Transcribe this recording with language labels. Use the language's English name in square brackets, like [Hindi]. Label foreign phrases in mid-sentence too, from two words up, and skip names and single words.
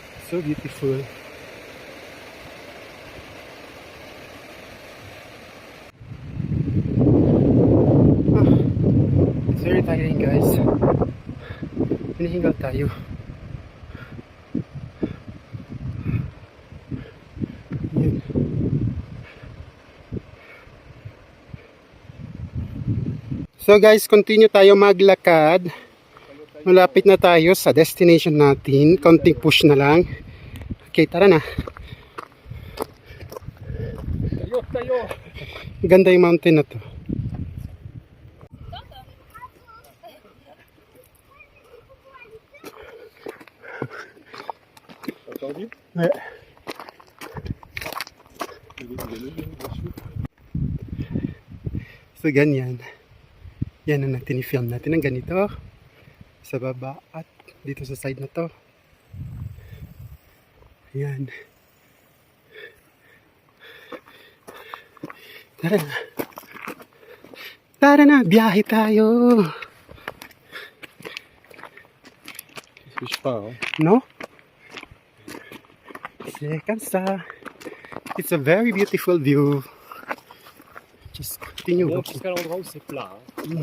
[English] So beautiful. It's very tiring, guys. [Filipino] Hinihingal tayo. Yun. [English] So guys, [Filipino] continue tayo maglakad. Malapit na tayo sa destination natin. Konting push na lang. Okay, tara na. Tayo! Ganda yung mountain na to. [French] Entendu? Ouais. [Filipino] So ganyan. Yan ang tinifilm natin ng ganito. Sa baba at dito sa side na to. Ayan. Tara na. Tara na, biyahe tayo. [French] Je pas, hein. No? C'est comme ça. [English] It's a very beautiful view. Just continue. [French] On monte jusqu'à l'endroit où c'est plat, hein.